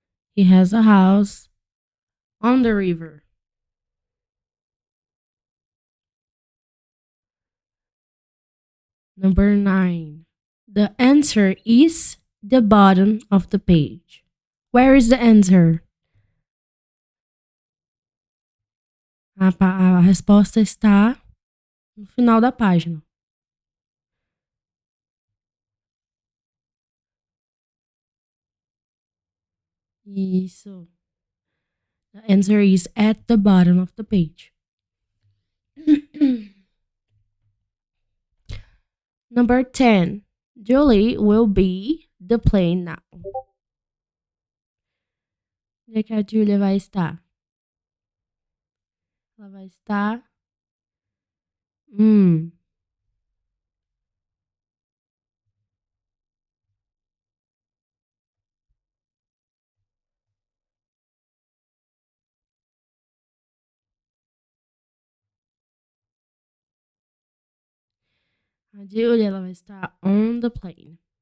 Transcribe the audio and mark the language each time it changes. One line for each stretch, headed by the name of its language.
English: He has a house on the river. Number 9. The answer is the bottom of the page. Where is the answer?
Portuguese: A resposta está no final da página. Isso.
English: The answer is at the bottom of the page. Number 10. Julie will be the plane now.
Portuguese: Onde é que a Julia vai estar? Ela vai estar. A Julia ela vai estar
English: on the plane.